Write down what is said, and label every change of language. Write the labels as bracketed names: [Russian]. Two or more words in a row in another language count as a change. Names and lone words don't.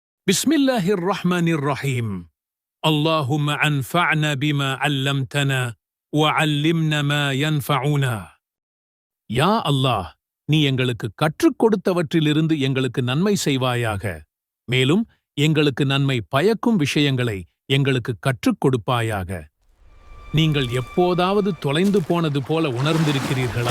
[Arabic] بسم الله الرحمن الرحيم. اللهم أنفعنا بما علمتنا وعلمنا ما ينفعنا. [Tamil] யா அல்லாஹ், நீ எங்களுக்கு கற்றுக் கொடுத்தவற்றிலிருந்து எங்களுக்கு நன்மை செய்வாயாக. மேலும் எங்களுக்கு நன்மை பயக்கும் விஷயங்களை எங்களுக்கு கற்றுக் கொடுப்பாயாக. நீங்கள் எப்போதாவது தொலைந்து போனது போல உணர்ந்திருக்கிறீர்களா?